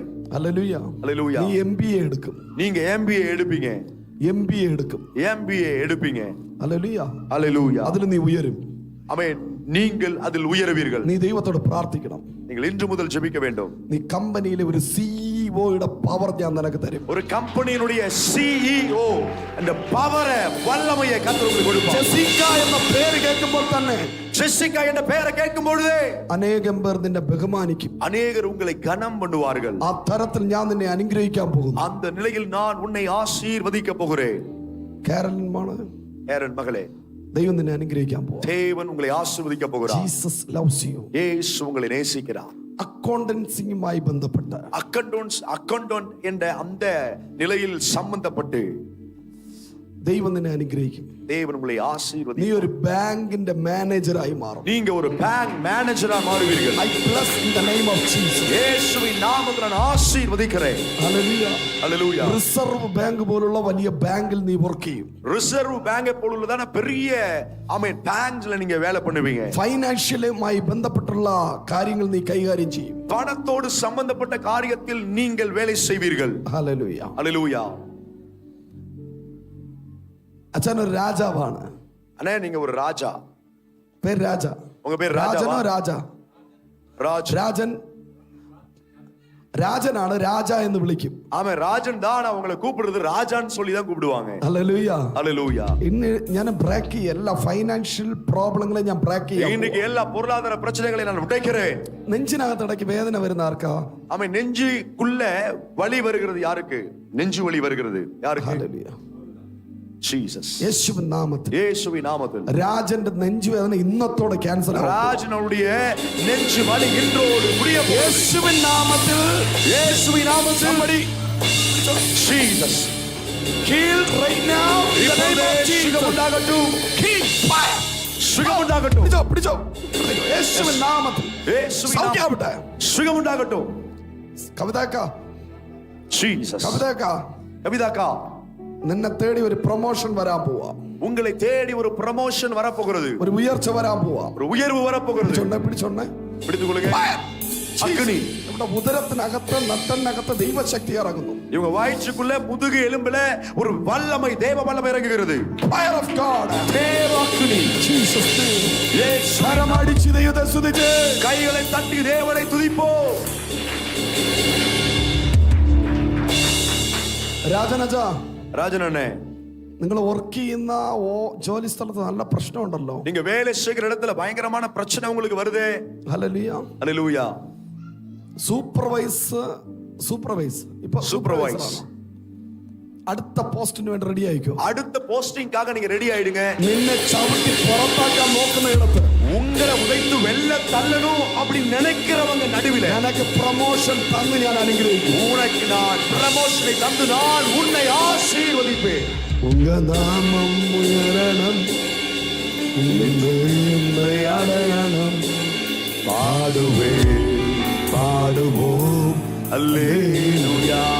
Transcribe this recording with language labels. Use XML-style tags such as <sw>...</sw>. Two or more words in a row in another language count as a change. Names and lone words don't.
<ml>ഹല്ലേലൂയ.</ml> <ta>ஹல்லேலூயா.</ta> <ml>നീ MBA എടുക്കും,</ml> <ta>நீங்க MBA எடுப்பீங்க,</ta> <ml>MBA എടുക്കും,</ml> <ta>MBA எடுப்பீங்க.</ta> <ml>ഹല്ലേലൂയ.</ml> <ta>ஹல்லேலூயா.</ta> <ml>അതിൽ നീ ഉയരും.</ml> <ta>ஆமென். நீங்கள் அதில் உயருவீர்கள்.</ta> <ml>നീ ദൈവത്തോട് പ്രാർത്ഥിക്കണം.</ml> <ta>நீங்கள் இன்று முதல் ஜெபிக்க வேண்டும்.</ta> <ml>നീ കമ്പനിയിലെ ഒരു സിഇഒയുടെ പവർ ഞാൻ നിനക്ക് തരും.</ml> <ta>ஒரு கம்பெனியினுடைய CEO அந்த பவரை வல்லமையை கர்த்தர் உங்களுக்கு கொடுப்பார்.</ta> <ml>ജെസിക്ക എന്ന പേര് കേൾക്കുമ്പോൾ തന്നെ,</ml> <ta>ஜெசிகா என்ற பெயரை கேட்கும் பொழுது</ta> <ml>അനേകം പേർ നിന്നെ ബഹുമാനിക്കും.</ml> <ta>அநேகர் உங்களை கனம் பண்ணுவார்கள்.</ta> <ml>ആ തരത്തിൽ ഞാൻ നിന്നെ അനുഗ്രഹിക്കാൻ പോകുന്നു.</ml> <ta>அந்த நிலையில் நான் உன்னை ஆசீர்வதிக்க போகிறேன்.</ta> <ml>കേരളൻ മാണ്,</ml> <ta>ஏரன் மகளே,</ta> <ml>ദൈവം നിന്നെ അനുഗ്രഹിക്കാൻ പോകും.</ml> <ta>தேவன் உங்களை ஆசீர்வதிக்க போகிறார்.</ta> <en>Jesus loves you.</en> <ta>இயேசு உங்களை நேசிக்கிறார்.</ta> <ml>അക്കൗണ്ടൻസിയുമായി ബന്ധപ്പെട്ട</ml> <ta>அக்கவுண்டன்ட் என்ற அந்த நிலையில் சம்பந்தப்பட்டு</ta> <ml>ദൈവം നിന്നെ അനുഗ്രഹിക്കും.</ml> <ta>தேவன் உங்களை</ta> <ml>നീ</ml> <ta>ஆசீர்வதிப்பார்.</ta> <ml>ഒരു ബാങ്കിന്റെ മാനേജറായി മാറും.</ml> <ta>நீங்க ஒரு பேங்க் மேனேஜரா மாறுவீர்கள்.</ta> <en>I bless in the name of Jesus.</en> <ta>இயேசுவின் நாமத்தில் நான் ஆசீர்வதிக்கிறேன்.</ta> <en>Hallelujah.</en> <ta>ஹல்லேலூயா.</ta> <ml>റിസർവ് ബാങ്ക് പോലുള്ള വലിയ ബാങ്കിൽ നീ വർക്ക് ചെയ്യും.</ml> <ta>ரிசர்வ் பேங்கை போலுள்ளதான பெரிய ஆமென் பேங்க்ஸ்ல நீங்க வேலை பண்ணுவீங்க.</ta> <ml>ഫൈനാൻഷ്യലുമായി ബന്ധപ്പെട്ടുള്ള കാര്യങ്ങൾ നീ കൈകാര്യം ചെയ്യും.</ml> <ta>பணத்தோடு சம்பந்தப்பட்ட காரியத்தில் நீங்கள் வேலை செய்வீர்கள்.</ta> <en>Hallelujah.</en> <ta>ஹல்லேலூயா.</ta> <ml>അച്ഛൻ ഒരു രാജാവാണ്.</ml> <ta>அண்ணே நீங்க ஒரு ராஜா.</ta> <ml>പേര് രാജ.</ml> <ta>உங்க பேர் ராஜாவா?</ta> <ml>രാജനോ രാജ? രാജൻ. രാജനാണ്, രാജ എന്ന് വിളിക്കും.</ml> <ta>ஆமே ராஜன் தான் அவங்களை கூப்பிடுறது ராஜான்னு சொல்லி தான் கூப்பிடுவாங்க.</ta> <ml>ഹല്ലേലൂയ.</ml> <ta>ஹல்லேலூயா.</ta> <ml>ഇന്ന് ഞാൻ ബ്രേക്ക് ചെയ്യും എല്ലാ</ml> <en>financial problems</en> <ml>ഞാൻ ബ്രേക്ക് ചെയ്യും.</ml> <ta>இன்னைக்கு எல்லா பொருளாதார பிரச்சனைகளை நான் உடைக்கிறேன்.</ta> <ml>നെഞ്ചിനകത്ത് ഇടയ്ക്ക് വേദന വരുന്ന ആർക്കാ?</ml> <ta>ஆமே நெஞ்சுக்குள்ள வலி வருகிறது யாருக்கு? நெஞ்சு வலி வருகிறது யாருக்கு?</ta> <ml>ഹല്ലേലൂയ.</ml> <en>Jesus.</en> <ml>യേശുവിൻ നാമത്തിൽ.</ml> <ta>இயேசுவின் நாமத்தில்.</ta> <ml>രാജന്റെ നെഞ്ചുവേദന ഇന്നത്തോടെ ക്യാൻസൽ ആവും.</ml> <ta>ராஜனுடைய நெஞ்சு வலி இன்றோடு முடிய போகுது.</ta> <ml>യേശുവിൻ നാമത്തിൽ.</ml> <ta>இயேசுவின் நாமத்தில்.</ta> <en>Somebody. Jesus. Heal right now in the name of Jesus.</en> <ta>சுகமுண்டாகட்டும்.</ta> <en>Heal fire.</en> <ta>சுகமுண்டாகட்டும்.</ta> <ml>പിടിച്ചോ. യേശുവിൻ നാമത്തിൽ.</ml> <ta>இயேசுவின்</ta> <ml>സൗഖ്യമാവട്ടെ.</ml> <ta>சுகமுண்டாகட்டும்.</ta> <ml>കവിതാക്ക.</ml> <en>Jesus.</en> <ml>കവിതാക്ക. നിന്നെ തേടി ഒരു പ്രൊമോഷൻ വരാൻ പോവാ.</ml> <ta>உங்களை தேடி ஒரு ப்ரமோஷன் வர போகிறது.</ta> <ml>ഒരു ഉയർച്ച വരാൻ പോവാ.</ml> <ta>ஒரு உயர்வு வர போகிறது.</ta> <ml>പിടിച്ചോണേ.</ml> <ta>பிடித்துக் கொள்ளுங்க. அக்னி.</ta> <ml>നമ്മുടെ ഉദരത്തിനകത്ത് നട്ടലിനകത്ത് ദൈവശക്തി ഇറങ്ങുന്നു.</ml> <ta>இவங்க வயிற்றுக்குள்ள முதுகு எலும்புல ஒரு வல்லமை, தேவ வல்லமை இறங்குகிறது.</ta> <en>Fire of God.</en> <ta>தேவ அக்னி.</ta> <en>Jesus name.</en> <ta>இயேசு.</ta> <ml>കരമടിച്ച് ദൈവത്തെ സ്തുതിച്ച്</ml> <ta>கைகளை தட்டி தேவனை துதிப்போம்.</ta> <ml>രാജനജ.</ml> <ta>ராஜன் அண்ணே,</ta> <ml>നിങ്ങൾ വർക്ക് ചെയ്യുന്ന ജോലി സ്ഥലത്ത് നല്ല പ്രശ്നമുണ്ടല്ലോ.</ml> <ta>நீங்க வேலை செய்கிற இடத்துல பயங்கரமான பிரச்சனை உங்களுக்கு வருதே.</ta> <ml>ഹല്ലേലൂയ.</ml> <ta>ஹல்லேலூயா.</ta> <ml>സൂപ്പർവൈസ് ഇപ്പൊ</ml> <ta>சூப்பர்வைஸ்.</ta> <ml>അടുത്ത പോസ്റ്റിന് വേണ്ടി റെഡി ആയിക്കോ.</ml> <ta>அடுத்த போஸ்டிங்காக நீங்க ரெடி ஆயிடுங்க.</ta> <ml>നിന്നെ ചവിട്ടി പുറത്താക്കാൻ നോക്കുന്ന ഇടത്ത്</ml> <ta>உங்களை உதைத்து வெல்ல தள்ளணும் அப்படி நினைக்கிறவங்க நடுவில் எனக்கு ப்ரமோஷன் தந்து</ta> <ml>ഞാൻ അനുഗ്രഹിക്കും.</ml> <ta>உனக்கு நான் ப்ரமோஷனை தந்து நான் உன்னை ஆசீர்வதிப்பேன். உங்க நாமம் உயரணும், உம்மை அடையணும். பாடுவோம் அல்லேலூயா.</ta>